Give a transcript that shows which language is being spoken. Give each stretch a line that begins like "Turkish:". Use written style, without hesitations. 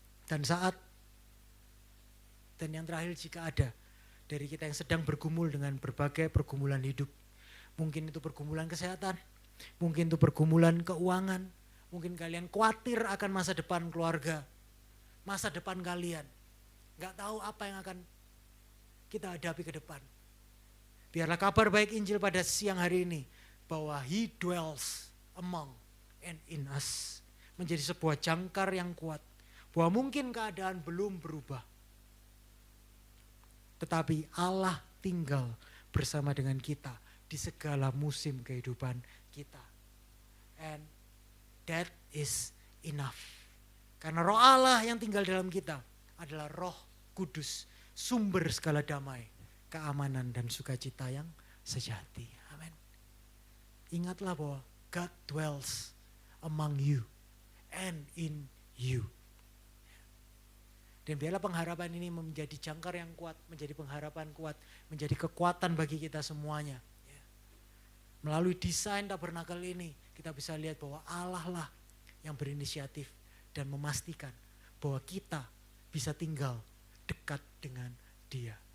Indonesian: Dan yang terakhir, jika ada dari kita yang sedang bergumul dengan berbagai pergumulan hidup. Mungkin itu pergumulan kesehatan, Mungkin itu pergumulan keuangan. Mungkin kalian khawatir akan masa depan keluarga. Masa depan kalian. Gak tahu apa yang akan kita hadapi ke depan. Biarlah kabar baik Injil pada siang hari ini.
English: Bahwa He dwells among and in us.
Indonesian: Menjadi sebuah jangkar yang kuat. Bahwa mungkin keadaan belum berubah. Tetapi Allah tinggal bersama dengan kita di segala musim kehidupan kita.
English: And that is enough.
Indonesian: Karena roh Allah yang tinggal dalam kita adalah roh kudus, sumber segala damai, keamanan dan sukacita yang sejati. Amin.
English: Ingatlah bahwa God dwells among you and in you.
Indonesian: Dan biarlah pengharapan ini menjadi jangkar yang kuat, menjadi pengharapan kuat, menjadi kekuatan bagi kita semuanya. Melalui desain tabernakel ini, kita bisa lihat bahwa Allah lah yang berinisiatif dan memastikan bahwa kita bisa tinggal dekat dengan Dia.